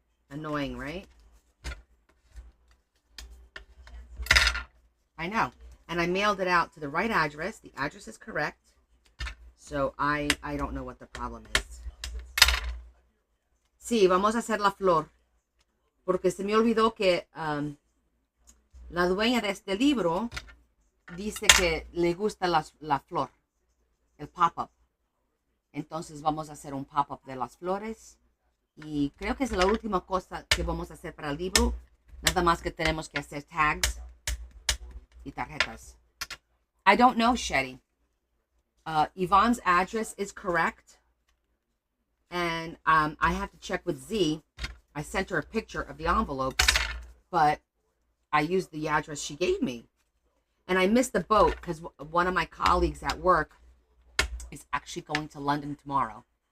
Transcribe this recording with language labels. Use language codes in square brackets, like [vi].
[en] Annoying, right? I know. And I mailed it out to the right address. The address is correct. So I don't know what the problem is. [es] Sí, vamos a hacer la flor. Porque se me olvidó que la dueña de este libro dice que le gusta la flor, el pop-up. Entonces vamos a hacer un pop-up de las flores. Y creo que es la última cosa que vamos a hacer para el libro. Nada más que tenemos que hacer tags y tarjetas. [en] I don't know, Shetty. Yvonne's address is correct. And I have to check with Z. I sent her a picture of the envelopes, but I used the address she gave me. And I missed the boat because one of my colleagues at work is actually going to London tomorrow.